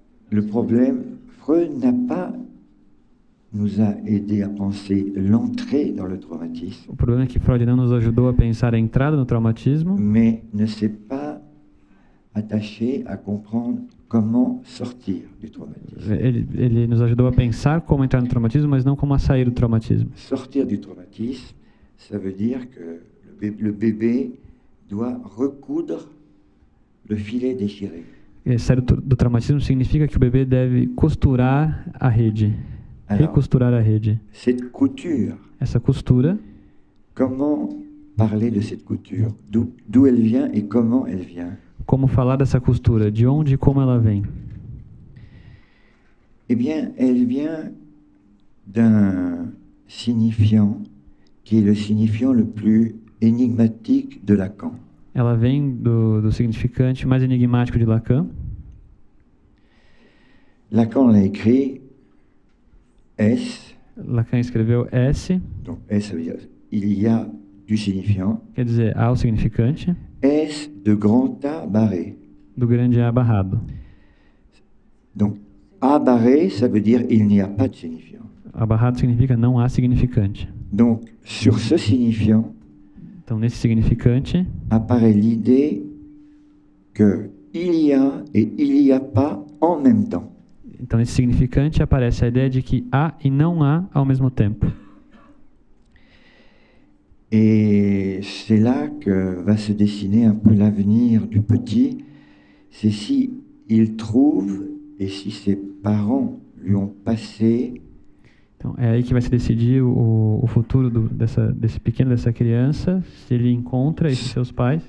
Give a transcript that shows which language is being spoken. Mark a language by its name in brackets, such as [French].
[French] Le problème, Freud nous a aidé à penser l'entrée dans le traumatisme. [Portuguese] O problema é que Freud não nos ajudou a pensar a entrada no traumatismo, [French] mais ne s'est pas attaché à comprendre comment sortir du traumatisme. [Portuguese] Ele nos ajudou a pensar como entrar no traumatismo, mas não como a sair do traumatismo. [French] Sortir du traumatisme, ça veut dire que le bébé doit recoudre le filet déchiré. [Portuguese] Sair do traumatismo significa que o bebê deve costurar a rede, recosturar a rede. [French] Cette couture, [Portuguese] essa costura, [French] comment parler de cette couture? D'où elle vient et comment elle vient? [Portuguese] Como falar dessa costura? De onde e como ela vem? [French] Eh bien, elle vient d'un signifiant qui est le signifiant le plus énigmatique de Lacan. [Portuguese] Ela vem do significante mais enigmático de Lacan. [French] Lacan l'a écrit S. [Portuguese] Lacan escreveu S. [French] Donc S, ça veut dire il y a du signifiant. [Portuguese] Quer dizer, há o significante. [French] S de grand A barré. [Portuguese] Do grande A barrado. [French] Donc A barré, ça veut dire il n'y a pas de signifiant. [Portuguese] A barrado significa não há significante. [French] Donc sur ce signifiant, [Portuguese] então nesse significante, [French] apparaît l'idée que il y a et il n'y a pas en même temps. [Portuguese] Então nesse significante aparece a ideia de que há e não há ao mesmo tempo. [French] Et c'est là que va se dessiner un peu l'avenir du petit. C'est si il trouve et si ses parents lui ont passé. [Portuguese] Então é aí que vai se decidir o futuro desse pequeno, dessa criança, se ele encontra esses seus pais.